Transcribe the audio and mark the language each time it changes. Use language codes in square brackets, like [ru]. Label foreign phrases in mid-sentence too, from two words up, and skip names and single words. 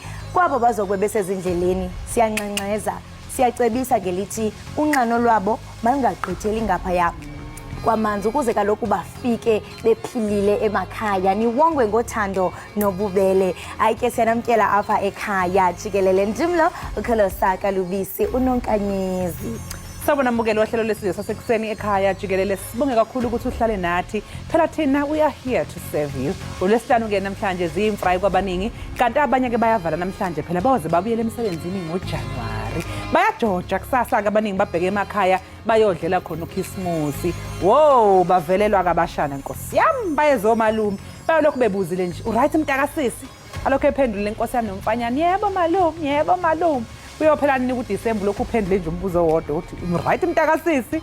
[xh] Kwabo bazokube besezindleleni siyanxenxeza siyacebisa ngelithi unxano lwabo malungagqitheli ngaphaya kwamanzi ukuze kaloku bafike bephilile emakhaya niwongwe ngothando nobubele. Ayike siyanamkela apha ekhaya Jikelele ndimlo uKholosaka Lubisi unonkanyezi. [zu] Sabona mbukeli wahlelo lesizwe sasekuseni ekhaya Jikelele, sibonge kakhulu ukuthi uhlale nathi. Phela thina [en] we are here to serve you. [zu] Ulesihlanu ke namhlanje ziyimfrayi kwabaningi kanti abanye ke bayavala namhlanje phela bawoze babuyele emsebenzini ngoJanuwari. Bayajoja kusasa ke abaningi babheke emakhaya bayodlela khona uKhisimusi. Wo bavelelwa kabashana Nkosi yami bayezomalume bayolokhu bebuzile nje uright mntakasisi alokho ephendule lenkosi yami nomfanyana yebo malume uyophela nini kuDisemba lokhu uphendule nje umbuzo wodwa uthi right mntakasisi.